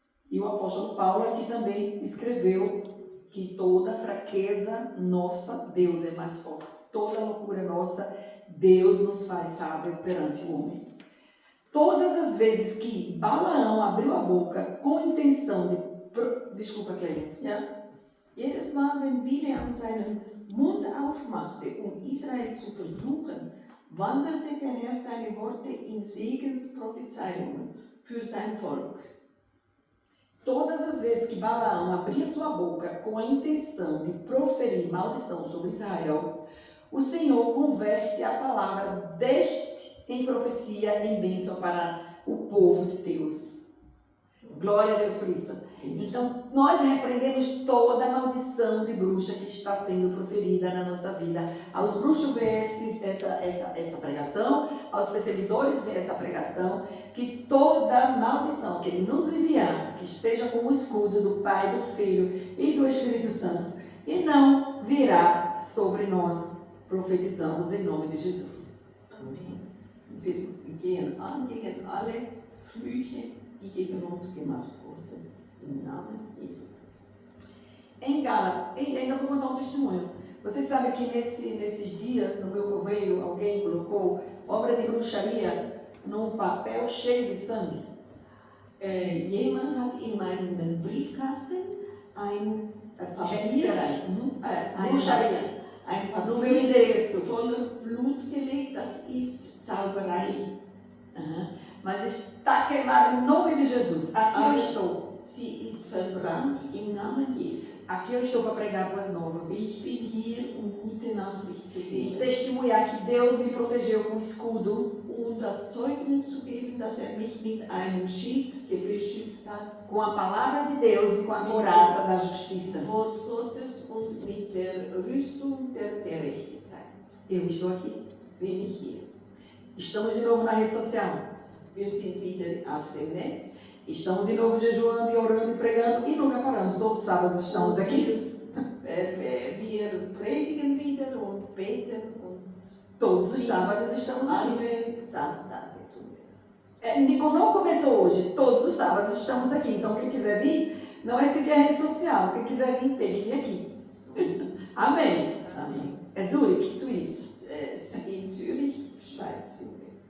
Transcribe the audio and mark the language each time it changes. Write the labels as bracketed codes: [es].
[pt] E o apóstolo Paulo aqui também escreveu que toda fraqueza nossa, Deus é mais forte. Toda loucura nossa, Deus nos faz sábio perante o homem. Todas as vezes que Balaão abriu a boca com a intenção de... Desculpa, Clélia. [de] Ja. Jedes Mal, wenn Bileam seinen Mund aufmachte, Israel zu verfluchen, wanderte der Herr seine Worte in Segensprophezeiungen für sein Volk. [pt] Todas as vezes que Balaão abria sua boca com a intenção de proferir maldição sobre Israel, o Senhor converte a palavra deste em profecia, em bênção para o povo de Deus. Glória a Deus por isso. Então, nós repreendemos toda a maldição de bruxa que está sendo proferida na nossa vida. Aos bruxos vê essa pregação, aos perseguidores vê essa pregação, que toda maldição que Ele nos enviar, que esteja como o escudo do Pai, do Filho e do Espírito Santo, e não virá sobre nós, profetizamos em nome de Jesus. [de] Amen. Wir gehen an gegen alle Flüche, die gegen uns gemacht wurden. Im Namen Jesu Christi. [pt] Em Gálatas, e ainda vou contar um testemunho. Vocês sabem que nesses dias, no meu correio, alguém colocou obra de bruxaria num papel cheio de sangue. [de] Jemand hat in meinen Briefkasten ein Papier, [pt] Bruxaria. [de] ein [pt] No meu [de] Papier [pt] endereço. [de] voller Blut gelegt. Das ist Zauberei. [pt] Mas está queimado em nome de Jesus. Aqui eu estou. [de] Sie ist verbrannt im Namen Jesu. [pt] Aqui eu estou para pregar boas novas. [de] Ich bin hier, gute Nachricht zu [pt] E [de] geben [pt] testemunhar que Deus me protegeu com escudo, [de] und das Zeugnis zu geben, dass mich mit einem Schild beschützt hat, [pt] com a palavra de Deus e com a couraça da justiça. [de] Wort Gottes und mit der Rüstung der Gerechtigkeit. [pt] Eu estou aqui. [de] Bin ich hier. [pt] Estamos de novo na rede social. [de] Wir sind wieder auf dem Netz. [pt] Estamos de novo jejuando e orando e pregando e nunca paramos. Todos os sábados estamos aqui. [de] Wir predigen wieder und beten und [pt] Todos os sábados estamos aqui. [de] alle Samstage tun wir das. [pt] Não começou hoje. Todos os sábados estamos aqui. Então quem quiser vir, não é seguir a rede social. Quem quiser vir, tem que vir aqui. Amém. [de] Amen. [pt] É Zurich, Suíça. [de] In Zürich, Schweiz sind wir.